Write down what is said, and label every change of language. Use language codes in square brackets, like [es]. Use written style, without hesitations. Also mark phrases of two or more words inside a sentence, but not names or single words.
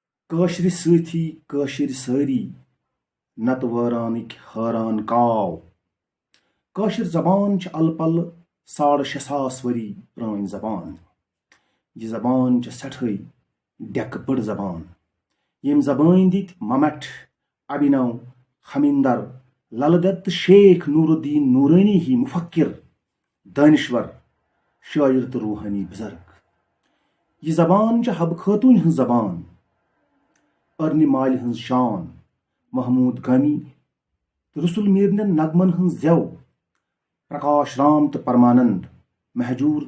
[ks] کٲشرِ سۭتی کٲشِر سٲری نتہٕ وٲرانٕکۍ حٲران کاو کٲشِر زبان چھِ الہٕ پلہٕ 6,500 ؤری پرٛٲنۍ زبان یہِ زبان چھِ سٮ۪ٹھٕے ڈٮ۪کہٕ بٔڑ زبان ییٚمۍ زبٲنۍ دِتۍ ممٹھ ابھینو ہمیندر للہٕ دت تہٕ شیخ نور الدین نورانی ہی مفکر دانشور شٲعر تہٕ روحانی بزرگ یہِ زبان چھِ حبہٕ خٲتوٗنۍ ہٕنٛز زبان ارنہِ مالہِ ہٕنٛز شان محموٗد گامی تہٕ رسول میٖرنٮ۪ن نغمن ہٕنٛز زٮ۪و پرکاش رام تہٕ پرمانند مہجوٗر